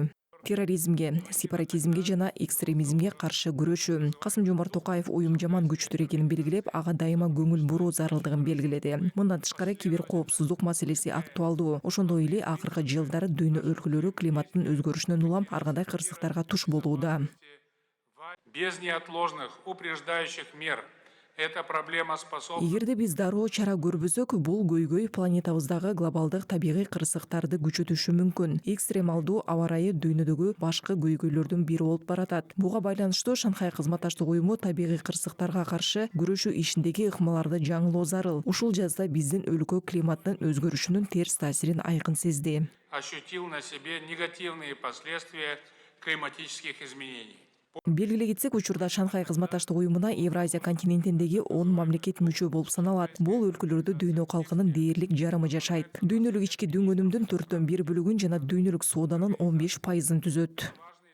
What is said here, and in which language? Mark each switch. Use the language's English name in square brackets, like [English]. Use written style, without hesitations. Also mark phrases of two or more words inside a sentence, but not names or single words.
[Kyrgyz] Терроризмге, сепаратизмге жана экстремизмге каршы күрөшүү. Касым-Жомарт Токаев уюм жаман күчтөр экенин белгилеп, ага дайыма көңүл буруу зарылдыгын белгиледи. Мындан тышкары кибер коопсуздук маселеси актуалдуу. Ошондой эле акыркы жылдары дүйнө өлкөлөрү климаттын өзгөрүшүнөн улам ар кандай кырсыктарга туш болууда. [Russian] Без неотложных упреждающих мер эта проблема способна. [Kyrgyz] Эгерде биз дароо чара көрбөсөк, бул көйгөй планетабыздагы глобалдык табигый кырсыктарды күчөтүшү мүмкүн. Экстремалдуу аба ырайы дүйнөдөгү башкы көйгөйлөрдүн бири болуп баратат. Буга байланыштуу Шанхай кызматташтык уюму табигый кырсыктарга каршы күрөшүү ишиндеги ыкмаларды жаңылоо зарыл. Ушул жазда биздин өлкө климаттын өзгөрүшүнүн терс таасирин айкын сезди. [Russian] Ощутил на себе негативные последствия климатических изменений. [Kyrgyz] Белгилей кетсек, учурда Шанхай кызматташтык уюмуна Евразия континентиндеги 10 мамлекет мүчө болуп саналат. Бул өлкөлөрдө дүйнө калкынын дээрлик жарымы жашайт. Дүйнөлүк ички дүнгөнүмдүн 1/4 бөлүгүн жана дүйнөлүк сооданын 15% түзөт.